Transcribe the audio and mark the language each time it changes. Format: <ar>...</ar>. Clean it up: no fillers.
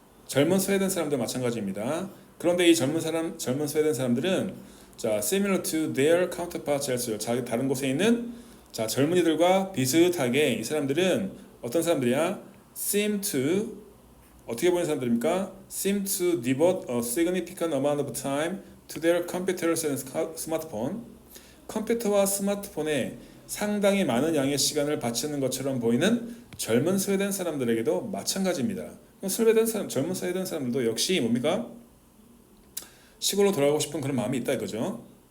<ko>젊은 스웨덴 사람들 마찬가지입니다. 그런데 이 젊은 스웨덴 사람들은 자,</ko> <en>similar to their counterparts elsewhere,</en> <ko>자기 다른 곳에 있는 자, 젊은이들과 비슷하게 이 사람들은 어떤 사람들이야?</ko> <en>seem to</en> <ko>어떻게 보는 사람들입니까?</ko> <en>seem to devote a significant amount of time to their computers and smartphone.</en> <ko>컴퓨터와 스마트폰에 상당히 많은 양의 시간을 바치는 것처럼 보이는 젊은 스웨덴 사람들에게도 마찬가지입니다. 젊은 스웨덴 사람들도 역시 뭡니까? 시골로 돌아가고 싶은 그런 마음이 있다 이거죠.</ko>